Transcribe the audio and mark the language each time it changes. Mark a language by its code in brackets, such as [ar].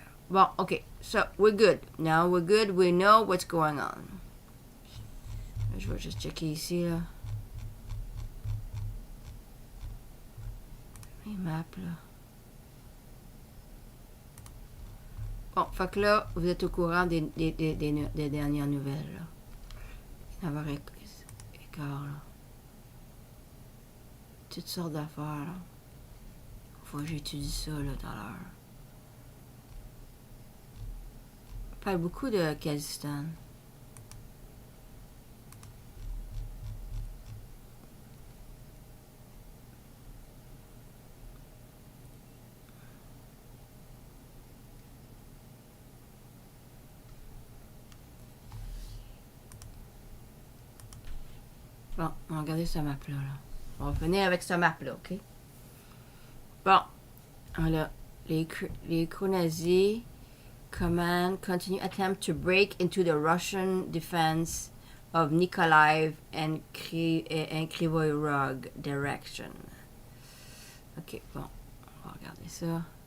[en] Bon, OK, so, we're good. Now, we're good, we know what's going on. [fr] Je vais juste checker ici, là. Les maps, là. Bon, fait que là, vous êtes au courant des dernières nouvelles, là. D'avoir écart, là. Toutes sortes d'affaires, là. Faut que j'étudie ça, là, tout à l'heure. On parle beaucoup de Kazakhstan. Bon, on va regarder ce map-là. Là. On va finir avec ce map-là, OK? Bon, voilà. [en] Les Nazi command continue attempt to break into the Russian defense of Nikolaev and Krivoy Rog direction. [fr] OK, bon. On va regarder ça.